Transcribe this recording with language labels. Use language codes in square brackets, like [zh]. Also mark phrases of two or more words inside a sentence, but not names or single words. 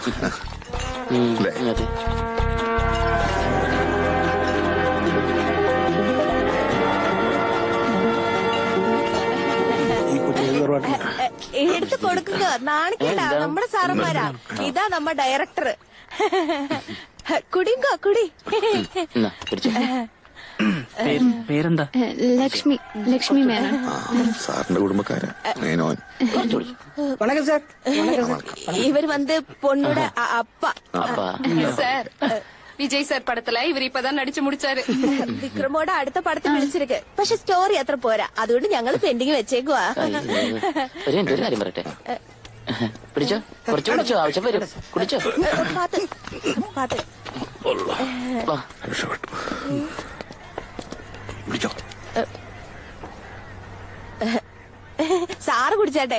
[ml] എടുത്ത് കൊടുക്കുക, നാണിക്കണ്ട. നമ്മുടെ സാറന്മാരാ. ഇതാ നമ്മ ഡയറക്ടർ. [ta] குடிங்கோ குடி. [ml] പേരെന്താ? ലക്ഷ്മി. ലക്ഷ്മി മേനോൻ. സാറിന്റെ കുടുംബക്കാരാ മേനോൻ. [ta] வணக்கம் சார். இவர் வந்து பொண்ணோட அப்பா. சார் விஜய் சார் படத்துல இவர் இப்பதான் நடிச்சு முடிச்சாரு. [ml] വിക്രമോட അടുത്ത പടത്തിൽ വിളിച്ചിരിക്ക്. പക്ഷെ സ്റ്റോറി അത്ര പോരാ, അതുകൊണ്ട് ഞങ്ങൾ പെൻഡിങ് വെച്ചേക്കുവാ. ഒരു കാര്യം പറയട്ടെ, പിടിച്ചോ, കുറച്ച് പിടിച്ചോ, ആവശ്യം വരും, കുടിച്ചോ. സാറ് കുടിച്ചാട്ടെ.